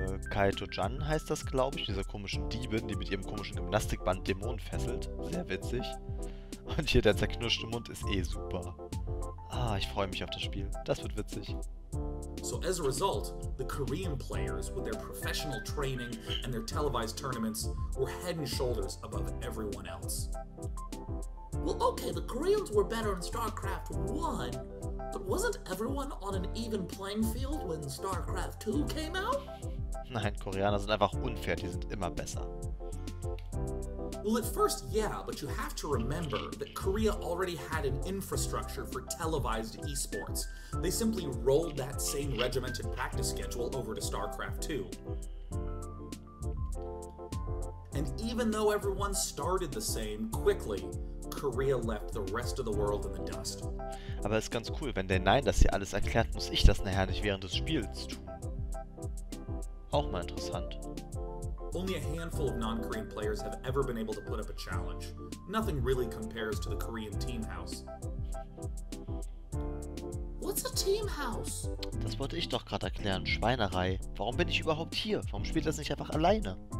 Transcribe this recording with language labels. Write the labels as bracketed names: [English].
[German] Kaito-Jan heißt das, glaube ich. Diese komischen Diebin, die mit ihrem komischen Gymnastikband Dämonen fesselt. Sehr witzig. Und hier der zerknirschte Mund ist eh super. Ah, ich freue mich auf das Spiel. Das wird witzig. [English] So as a result, the Korean players, with their professional training and their televised tournaments, were head and shoulders above everyone else. Well, okay, the Koreans were better in StarCraft 1, but wasn't everyone on an even playing field when StarCraft 2 came out? [German] Nein, Koreaner sind einfach unfair, die sind immer besser. [English] Well, at first, yeah, but you have to remember that Korea already had an infrastructure for televised esports. They simply rolled that same regimented practice schedule over to StarCraft 2. And even though everyone started the same, quickly, Korea left the rest of the world in the dust. [German] Aber ist ganz cool, wenn der Nein das hier alles erklärt, muss ich das nachher nicht während des Spiels tun. Auch mal interessant. [English] Only a handful of non-Korean players have ever been able to put up a challenge. Nothing really compares to the Korean team house. What's a team house? [German] Das wollte ich doch gerade erklären. Schweinerei. Warum bin ich überhaupt hier? Warum spielt das nicht einfach alleine?